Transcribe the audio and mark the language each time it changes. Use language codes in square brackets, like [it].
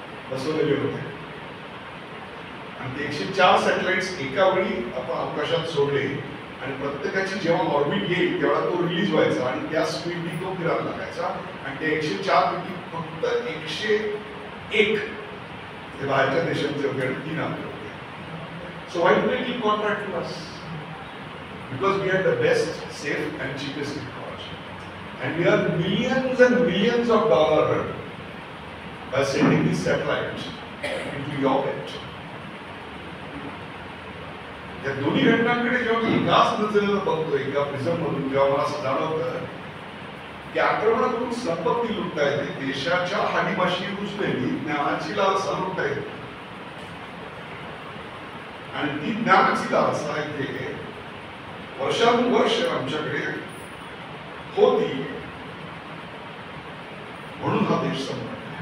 [mr] बसवलेले होते आणि ते 104 सॅटेलाइट्स एका वेळी आपण अवकाशात सोडले आणि प्रत्येकाची जेव्हा ऑर्बिट येईल तेव्हा तो रिलीज व्हायचा आणि त्या स्पीडनी तो फिरायला लागायचा आणि ते 104 पैकी फक्त 101 ते बाहेरच्या देशांचे होते आणि 3 आपले होते. [en] So why do they give contract to us? Because we are the best, safe and cheapest technology. And we are millions and millions of dollars by sending these satellites into your orbit. [mr] या दोन्ही घटनांकडे जेव्हा मी एकाच नजरेनं बघतो, एका prism मधून, जेव्हा मला असं जाणवतं की आक्रमणातून संपत्ती लुटता येते, देशाच्या हानीमाशी रुजलेली ज्ञानाची लालसा लुटता येते आणि ती ज्ञानाची लालसा इथे वर्षानुवर्ष आमच्याकडे होती म्हणून हा देश संपला.